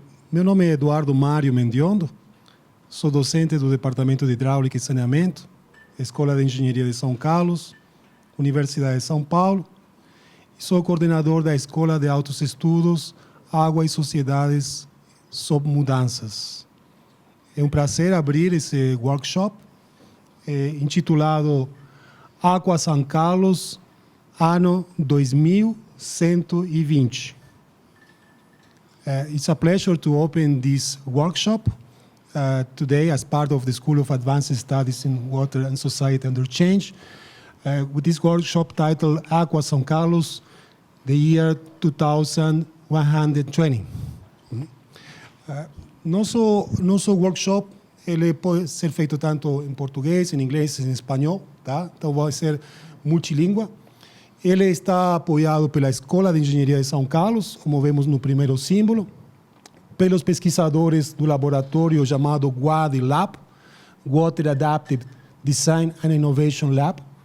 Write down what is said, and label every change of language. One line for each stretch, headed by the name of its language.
Portuguese: Meu nome é Eduardo Mário Mendiondo, sou docente do Departamento de Hidráulica e Saneamento, Escola de Engenharia de São Carlos, Universidade de São Paulo, e sou coordenador da Escola de Altos Estudos, Água e Sociedades sob Mudanças. É um prazer abrir esse workshop intitulado Aqua São Carlos, ano 2120.
English: It's a pleasure to open this workshop today as part of the School of Advanced Studies in Water and Society Under Change, with this workshop titled Aqua São Carlos, the year 2120.
Portuguese: Nosso workshop ele pode ser feito tanto em português, em inglês, em espanhol, tá? Então vai ser multilíngua. Ele está apoiado pela Escola de Engenharia de São Carlos, como vemos no primeiro símbolo, pelos pesquisadores do laboratório chamado WADI Lab, Water Adaptive Design and Innovation Lab.